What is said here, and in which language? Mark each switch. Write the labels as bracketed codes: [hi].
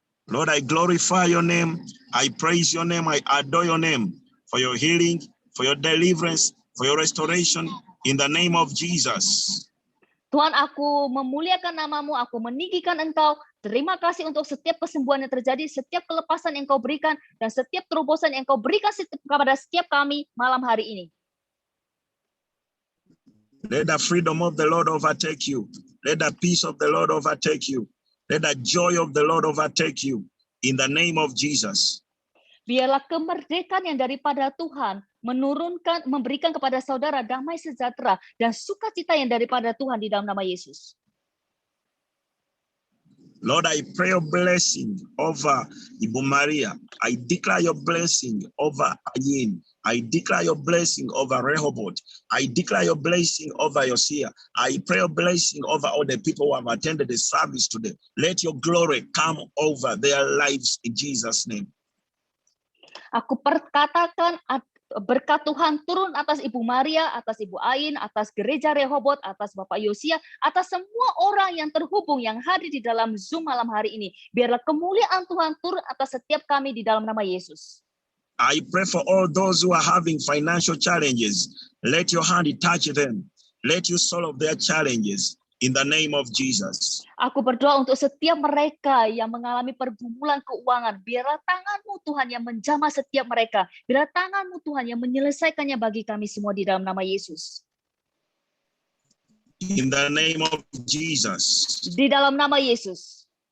[en] Lord, I glorify your name, I praise your name, I adore your name for your healing, for your deliverance, for your restoration, in the name of Jesus. [id] Tuhan, aku memuliakan namamu, aku meninggikan engkau, Terima kasih untuk setiap kesembuhan yang terjadi, setiap kelepasan yang Kau berikan, dan setiap terobosan yang Kau berikan kepada setiap kami malam hari ini. [en] Let the freedom of the Lord overtake you. Let the peace of the Lord overtake you. Let the joy of the Lord overtake you. In the name of Jesus. [id] Biarlah kemerdekaan yang daripada Tuhan memberikan kepada saudara damai sejahtera dan sukacita yang daripada Tuhan di dalam nama Yesus. [en] Lord, I pray your blessing over Ibu Maria. I declare your blessing over Ayin. I declare your blessing over Rehoboth. I declare your blessing over Yosia. I pray your blessing over all the people who have attended the service today. Let your glory come over their lives in Jesus' name. [id] Aku perkatakan berkat Tuhan turun atas Ibu Maria, atas Ibu Ain, atas gereja Rehoboth, atas Bapak Yosia, atas semua orang yang terhubung, yang hadir di dalam Zoom malam hari ini. Biarlah kemuliaan Tuhan turun atas setiap kami di dalam nama Yesus. [en] I pray for all those who are having financial challenges. Let your hand touch them. Let you solve their challenges in the name of Jesus. [id] Aku berdoa untuk setiap mereka yang mengalami pergumulan keuangan. Biarlah tangan-Mu Tuhan yang menjamah setiap mereka. Biarlah tangan-Mu Tuhan yang menyelesaikannya bagi kami semua di dalam nama Yesus. [en] In the name of Jesus. [id] Di dalam nama Yesus.